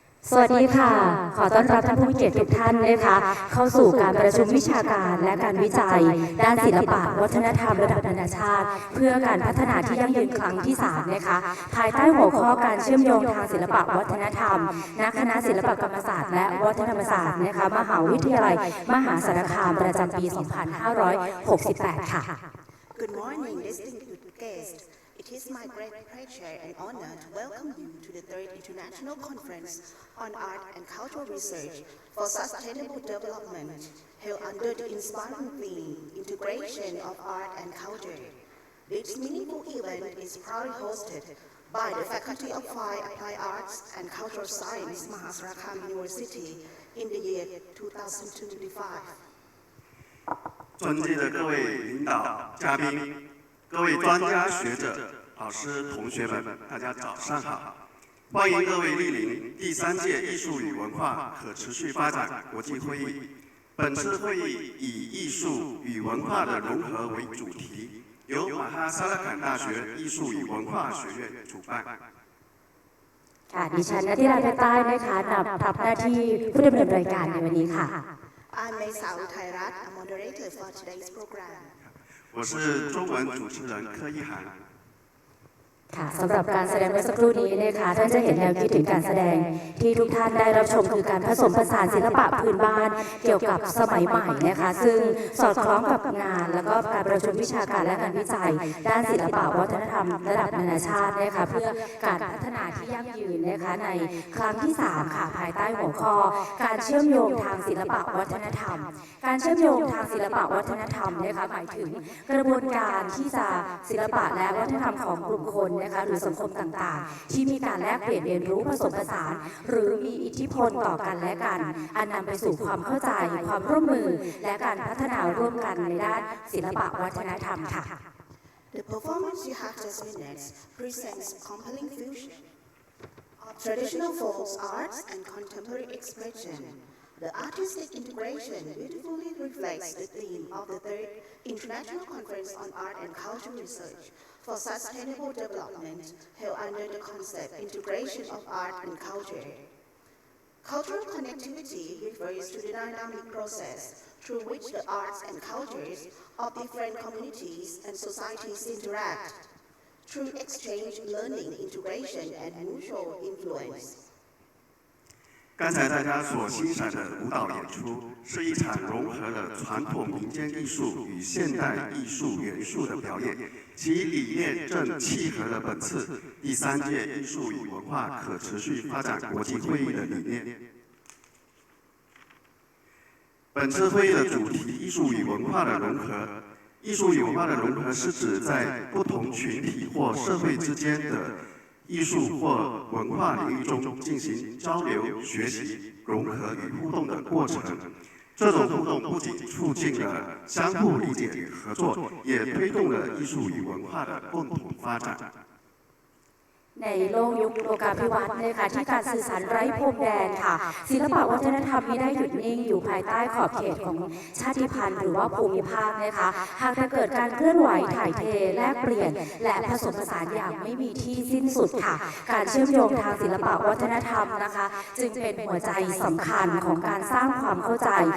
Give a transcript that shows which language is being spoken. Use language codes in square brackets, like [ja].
[th] สวัสดีค่ะขอต้อนรับท่านผู้มีเกียรติทุกท่านนะคะเข้าสู่การประชุมวิชาการและการวิจัยด้านศิลปะวัฒนธรรมระดับนานาชาติเพื่อการพัฒนาที่ยั่งยืนครั้งที่3นะคะภายใต้หัวข้อการเชื่อมโยงทางศิลปะวัฒนธรรมณคณะศิลปกรรมศาสตร์และวัฒนธรรมศาสตร์นะคะมหาวิทยาลัยมหาสารคามประจำปี 2568 ค่ะ [en] Good morning, distinguished guests. It is my great pleasure and honor to welcome you to the third International Conference on Art and Cultural Research for Sustainable Development, held under the inspiring theme, Integration of Art and Culture. This meaningful event is proudly hosted by the Faculty of Fine Applied Arts and Cultural Science, Mahasarakam University in the year 2025. [zh] 尊敬的各位领导、嘉宾、各位专家学者、老师、同学们，大家早上好！欢迎各位莅临第3届艺术与文化可持续发展国际会议。本次会议以艺术与文化的融合为主题，由马哈萨拉坎大学艺术与文化学院主办。 [th] ค่ะดิฉันณทิราเพชรใต้นะคะรับหน้าที่ผู้ดำเนินรายการในวันนี้ค่ะ [en] I'm Mesa Uthairat, a moderator for today's program. [zh] 我是中文主持人柯一涵。 [th] ค่ะสำหรับการแสดงเมื่อสักครู่นี้นะคะท่านจะเห็นแนวคิดถึงการแสดงที่ทุกท่านได้รับชมคือการผสมผสานศิลปะพื้นบ้านเกี่ยวกับสมัยใหม่นะคะซึ่งสอดคล้องกับงานแล้วก็การประชุมวิชาการและการวิจัยด้านศิลปะวัฒนธรรมระดับนานาชาตินะคะเพื่อการพัฒนาที่ยั่งยืนนะคะใน ครั้งที่3ค่ะภายใต้หัวข้อการเชื่อมโยงทางศิลปะวัฒนธรรมการเชื่อมโยงทางศิลปะวัฒนธรรมนะคะหมายถึงกระบวนการที่จะศิลปะและวัฒนธรรมของกลุ่มคนนะคะหรือสังคมต่างๆที่มีการแลกเปลี่ยนเรียนรู้ผสมผสานหรือมีอิทธิพลต่อกันและกันอันนำไปสู่ความเข้าใจความร่วมมือและการพัฒนาร่วมกันในด้านศิลปะวัฒนธรรมค่ะ [en] The performance you have just witnessed presents a compelling fusion of traditional folk arts and contemporary expression. The artistic integration beautifully reflects the theme of the third International Conference on Art and Cultural Research for Sustainable Development, held under the concept Integration of Art and Culture. Cultural connectivity refers to the dynamic process through which the arts and cultures of different communities and societies interact, through exchange, learning, integration, and mutual influence. [zh] 刚才大家所欣赏的舞蹈演出是一场融合了传统民间艺术与现代艺术元素的表演，其理念正契合了本次第3届艺术与文化可持续发展国际会议的理念。本次会议的主题“艺术与文化的融合”，艺术与文化的融合是指在不同群体或社会之间的艺术或文化领域中进行交流、学习、融合与互动的过程。这种互动不仅促进了相互理解与合作，也推动了艺术与文化的共同发展。 [th] ในโลกยุคโลกาภิวัตน์นะคะที่การสื่อสารไร้พรมแดนค่ะศิลปะวัฒนธรรมไม่ได้หยุดนิ่งอยู่ภายใต้ขอบเขตของชาติพันธุ์หรือว่าภูมิภาคนะคะหากจะเกิดการเคลื่อนไหวถ่ายเทแลกเปลี่ยนและผสมผสานอย่างไม่มีที่สิ้นสุดค่ะการเชื่อมโยงทางศิลปะวัฒนธรรมนะคะจึงเป็นหัวใจสำคัญของการสร้างความเข้าใจ